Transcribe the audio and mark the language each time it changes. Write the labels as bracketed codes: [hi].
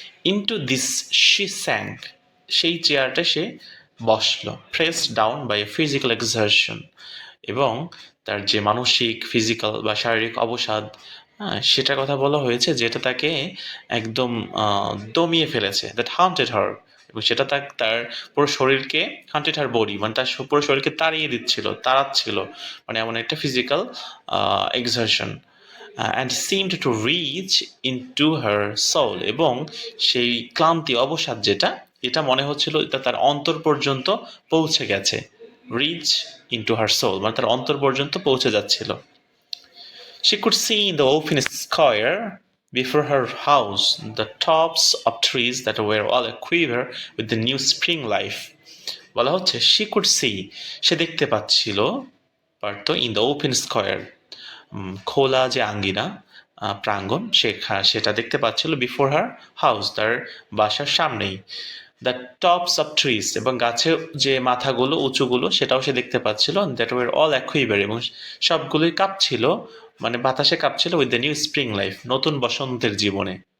[en] into this she sank, [bn] সেই চেয়ারটা সে বসলো, [en] pressed down by a physical exertion, [bn] এবং তার যে মানসিক ফিজিক্যাল বা শারীরিক অবসাদ, হ্যাঁ, সেটার কথা বলা হয়েছে যেটা তাকে একদম দমিয়ে ফেলেছে, [en] that haunted her, [bn] এবং সেটা তার পুরো শরীরকে, [en] haunted her body [bn] মানে তার পুরো শরীরকে তাড়াচ্ছিল, মানে এমন একটা physical exertion. [en] and seemed to reach into her soul, [bn] এবং সেই ক্লান্তি অবসাদ যেটা, এটা মনে হচ্ছিল এটা তার অন্তর পর্যন্ত পৌঁছে গেছে। [en] reach into her soul [bn] মানে তার অন্তর পর্যন্ত পৌঁছে যাচ্ছিল। [en] She could see in the open square before her house the tops of trees that were all aquiver with the new spring life. [bn] বলা হচ্ছে [en] she could see, [bn] সে দেখতে পাচ্ছিল, পারতো, [en] in the open square [bn] খোলা যে আঙ্গিনা, প্রাঙ্গণ, সেটা দেখতে পাচ্ছিল, [en] before her house [bn] তার বাসার সামনেই, [en] the tops of trees [bn] এবং গাছের যে মাথাগুলো উঁচুগুলো সেটাও সে দেখতে পাচ্ছিল, [en] that were all aquiver [bn] এবং সবগুলোই কাঁপছিল, মানে বাতাসে কাঁপছিল, [en] with the new spring life [bn] নতুন বসন্তের জীবনে।